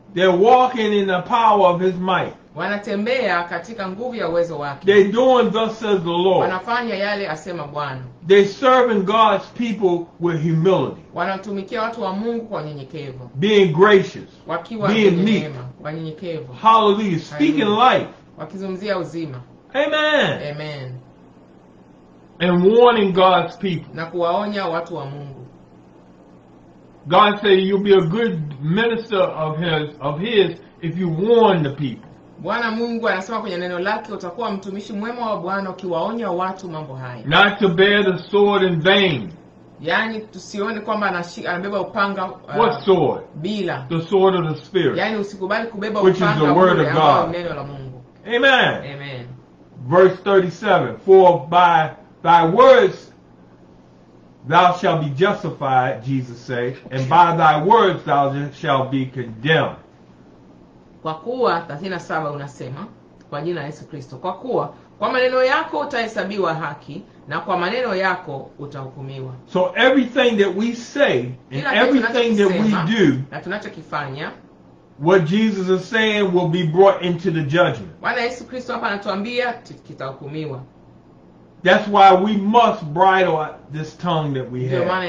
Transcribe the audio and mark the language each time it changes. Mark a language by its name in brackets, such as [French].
[English] They're walking in the power of his might. [Swahili] Wanatembea katika nguvu ya uwezo wake. [English] They're doing thus says the Lord. [Swahili] Wanafanya yale asema Bwana. [English] They're serving God's people with humility. [Swahili] Wanatumikia watu wa Mungu kwa unyenyekevu. [English] Being gracious. [Swahili] Wakiwa [English] meek. [Swahili] Wanyenyekevu. [English] Hallelujah. Speaking life. [Swahili] Wakizungumzia uzima. Amen. Amen. [English] And warning God's people. [Swahili] Na kuwaonya watu wa Mungu. [English] God said you'll be a good minister of his if you warn the people. [Swahili] Bwana Mungu anasema kwenye neno lake utakuwa mtumishi mwema wa Bwana ukiwaonya watu mambo haya. [English] Not to bear the sword in vain. [Swahili] Yani tusione kwamba anabeba upanga [English] what sword? [Swahili] Bila. [English] The sword of the Spirit. [Swahili] Yani usikubali kubeba [English] which [Swahili] upanga [English] is the word of God. [Swahili] Neno la Mungu. Amen. Amen. [English] Verse 37, for by thy words thou shalt be justified, Jesus said, and by thy words thou shalt be condemned. [Swahili] Kwa kuwa 37 unasema kwa jina la Yesu Kristo, kwa kuwa kwa maneno yako utahesabiwa haki na kwa maneno yako utahukumiwa. [English] So everything that we say and everything that we do, [Swahili] na tunachokifanya, [English] what Jesus is saying will be brought into the judgment. [Swahili] Bwana Yesu Kristo hapa anatuambia kitahukumiwa. [English] That's why we must bridle this tongue that we have.